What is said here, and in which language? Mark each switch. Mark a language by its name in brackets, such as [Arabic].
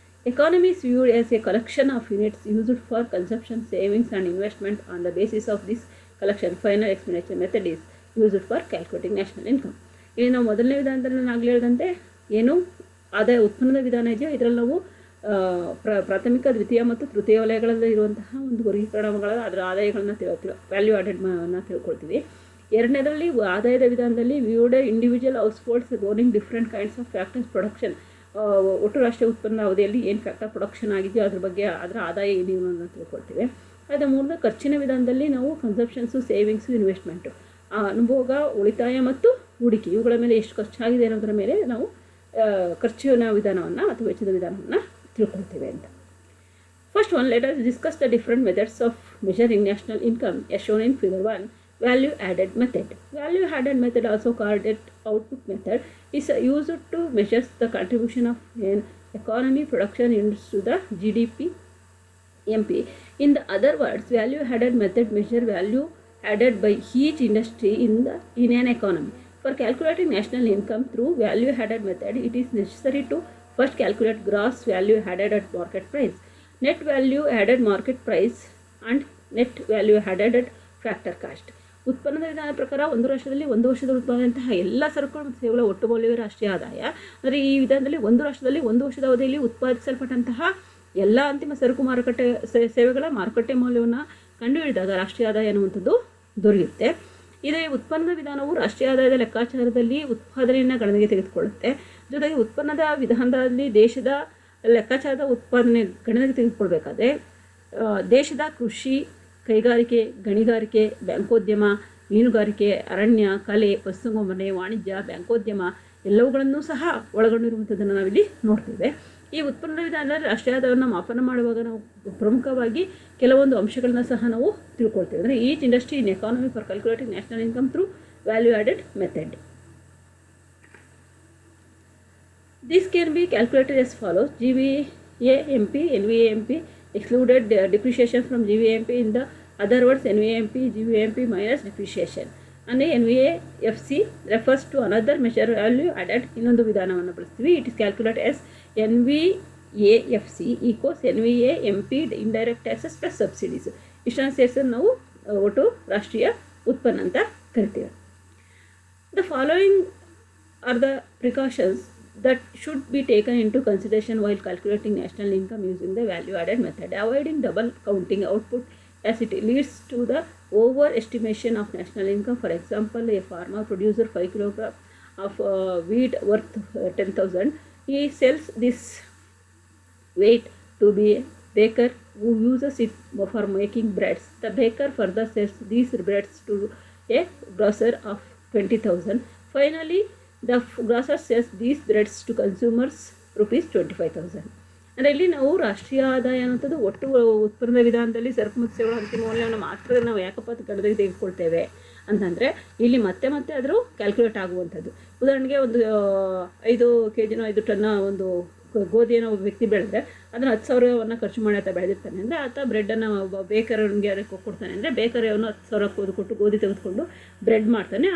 [English] Economy is viewed as a collection of units used for consumption, savings and investment. On the basis of this collection, final expenditure method is used for calculating national income. [Kannada] ಇಲ್ಲಿ ನಾವು ಮೊದಲನೇ ವಿಧಾನದಲ್ಲಿ ನಾನು ಆಗಲೇ ಹೇಳಿದಂತೆ ಏನು ಆದಾಯ ಉತ್ಪನ್ನದ ವಿಧಾನ ಇದೆಯೋ ಇದರಲ್ಲಿ ನಾವು ಪ್ರಾಥಮಿಕ, ದ್ವಿತೀಯ ಮತ್ತು ತೃತೀಯ ವಲಯಗಳಲ್ಲಿ ಇರುವಂತಹ ಒಂದು ವರ್ಗೀಕರಣಗಳ ಅದರ ಆದಾಯಗಳನ್ನ ವ್ಯಾಲ್ಯೂ ಆ್ಯಡೆಡ್ನ ತಿಳ್ಕೊಳ್ತೀವಿ. ಎರಡನೇದರಲ್ಲಿ ಆದಾಯದ ವಿಧಾನದಲ್ಲಿ [English] Viewed individual households owning different kinds of factors production. [Kannada] ಒಟ್ಟು ರಾಷ್ಟ್ರೀಯ ಉತ್ಪನ್ನ ಅವಧಿಯಲ್ಲಿ ಏನು ಫ್ಯಾಕ್ಟರ್ ಪ್ರೊಡಕ್ಷನ್ ಆಗಿದೆಯೋ ಅದ್ರ ಬಗ್ಗೆ ಅದರ ಆದಾಯ ಏನೇನು ಅಂತ ತಿಳ್ಕೊಳ್ತೀವಿ. ಅದರ ಮೂಲಕ ಖರ್ಚಿನ ವಿಧಾನದಲ್ಲಿ ನಾವು ಕನ್ಸಂಪ್ಷನ್ಸು, ಸೇವಿಂಗ್ಸು, ಇನ್ವೆಸ್ಟ್ಮೆಂಟು, ಅನುಭೋಗ, ಉಳಿತಾಯ ಮತ್ತು ಹೂಡಿಕೆ ಇವುಗಳ ಮೇಲೆ ಎಷ್ಟು ಖರ್ಚಾಗಿದೆ ಅನ್ನೋದರ ಮೇಲೆ ನಾವು ಖರ್ಚಿನ ವಿಧಾನವನ್ನು ಅಥವಾ ವೆಚ್ಚದ ವಿಧಾನವನ್ನು ತಿಳ್ಕೊಳ್ತೇವೆ ಅಂತ. [English] First one, let us discuss the different methods of measuring national income as shown in figure 1. Value added method. Value added method, also called it output method, is used to measure the contribution of an economy production units to the GDP MP. In the other words, value added method measure value added by each industry in an economy. For calculating national income through value added method, it is necessary to first calculate gross value added at market price, net value added market price and net value added at factor cost. [Kannada] ಉತ್ಪನ್ನದ ವಿಧಾನ ಪ್ರಕಾರ ಒಂದು ರಾಷ್ಟ್ರದಲ್ಲಿ ಒಂದು ವರ್ಷದ ಉತ್ಪಾದನೆಯಂತಹ ಎಲ್ಲ ಸರಕುಗಳು ಮತ್ತು ಸೇವೆಗಳ ಒಟ್ಟು ಮೌಲ್ಯವೇ ರಾಷ್ಟ್ರೀಯ ಆದಾಯ. ಅಂದರೆ ಈ ವಿಧಾನದಲ್ಲಿ ಒಂದು ರಾಷ್ಟ್ರದಲ್ಲಿ ಒಂದು ವರ್ಷದ ಅವಧಿಯಲ್ಲಿ ಉತ್ಪಾದಿಸಲ್ಪಟ್ಟಂತಹ ಎಲ್ಲ ಅಂತಿಮ ಸರಕು ಮಾರುಕಟ್ಟೆ ಸೇವೆಗಳ ಮಾರುಕಟ್ಟೆ ಮೌಲ್ಯವನ್ನು ಕಂಡುಹಿಡಿದಾಗ ರಾಷ್ಟ್ರೀಯ ಆದಾಯ ಅನ್ನುವಂಥದ್ದು ದೊರೆಯುತ್ತೆ. ಇದೇ ಉತ್ಪನ್ನದ ವಿಧಾನವು ರಾಷ್ಟ್ರೀಯ ಆದಾಯದ ಲೆಕ್ಕಾಚಾರದಲ್ಲಿ ಉತ್ಪಾದನೆಯನ್ನು ಗಣನೆಗೆ ತೆಗೆದುಕೊಳ್ಳುತ್ತೆ. ಜೊತೆಗೆ ಉತ್ಪನ್ನದ ವಿಧಾನದಲ್ಲಿ ದೇಶದ ಲೆಕ್ಕಾಚಾರದ ಉತ್ಪಾದನೆ ಗಣನೆಗೆ ತೆಗೆದುಕೊಳ್ಬೇಕಾದ್ರೆ ದೇಶದ ಕೃಷಿ, ಕೈಗಾರಿಕೆ, ಗಣಿಗಾರಿಕೆ, ಬ್ಯಾಂಕೋದ್ಯಮ, ಮೀನುಗಾರಿಕೆ, ಅರಣ್ಯ, ಕಲೆ, ಪಶುಸಂಗೋಪನೆ, ವಾಣಿಜ್ಯ, ಬ್ಯಾಂಕೋದ್ಯಮ ಎಲ್ಲವುಗಳನ್ನು ಸಹ ಒಳಗೊಂಡಿರುವಂಥದ್ದನ್ನು ನಾವಿಲ್ಲಿ ನೋಡ್ತೇವೆ. ಈ ಉತ್ಪನ್ನದ ವಿಧಾನದಲ್ಲಿ ರಾಷ್ಟ್ರೀಯ ಆದಾಯವನ್ನು ಮಾಪನ ಮಾಡುವಾಗ ನಾವು ಪ್ರಮುಖವಾಗಿ ಕೆಲವೊಂದು ಅಂಶಗಳನ್ನ ಸಹ ನಾವು ತಿಳ್ಕೊಳ್ತೇವೆ. [English] ಅಂದರೆ each industry in economy for calculating national income through value added method. This can be calculated as follows. GVAMP, NVAMP excluded depreciation from GVAMP. In the other words, NVAMP, GVAMP minus depreciation. ಅಂದರೆ NVAFC refers to another measure value added. [Kannada] ಇನ್ನೊಂದು ವಿಧಾನವನ್ನು ಬಳಸ್ತೀವಿ. [English] It is calculate as NVAFC equals NVAMP indirect taxes plus subsidies. [Kannada] ಇಷ್ಟನ್ನು ಸೇರಿಸಿ ನಾವು ಒಟ್ಟು ರಾಷ್ಟ್ರೀಯ ಉತ್ಪನ್ನ ಅಂತ ಕರಿತೀವಿ. [English] The following are the precautions that should be taken into consideration while calculating national income using the value added method. Avoiding double counting output as it leads to the overestimation of national income. For example, a farmer produces 5 kilograms of wheat worth 10,000. He sells this weight to be a baker who uses it for making breads. The baker further sells these breads to a grocer of 20,000. Finally, the grocer sells these breads to consumers rupees 25,000. [Kannada] ಅಂದರೆ ಇಲ್ಲಿ ನಾವು ರಾಷ್ಟ್ರೀಯ ಆದಾಯ ಅನ್ನೋಂಥದ್ದು ಒಟ್ಟು ಉತ್ಪನ್ನದ ವಿಧಾನದಲ್ಲಿ ಸರಕು ಮತ್ತು ಸೇವೆಗಳ ಅಂತಿಮ ಮೌಲ್ಯವನ್ನು ಮಾತ್ರ ನಾವು ಯಾಕಪ್ಪ ಗಣನೆಗೆ ತೆಗೆದುಕೊಳ್ತೇವೆ ಅಂತಂದರೆ ಇಲ್ಲಿ ಮತ್ತೆ ಅದರ ಕ್ಯಾಲ್ಕುಲೇಟ್ ಆಗುವಂಥದ್ದು. ಉದಾಹರಣೆಗೆ ಒಂದು 5 kg 5 ಟನ್ನ ಒಂದು ಗೋಧಿಯನ್ನು ಒಬ್ಬ ವ್ಯಕ್ತಿ ಬೆಳೆದ್ರೆ ಅದನ್ನು 10,000 ಖರ್ಚು ಮಾಡಿ ಆತ ಬೆಳೆದಿರ್ತಾನೆ ಅಂದರೆ ಆತ ಬ್ರೆಡ್ಡನ್ನು ಬೇಕರ್ಗೆ ಕೊಡ್ತಾನೆ ಅಂದರೆ ಬೇಕರ್ ಅವನು 10,000 ಕೊಟ್ಟು ಗೋಧಿ ತೆಗೆದುಕೊಂಡು ಬ್ರೆಡ್ ಮಾಡ್ತಾನೆ.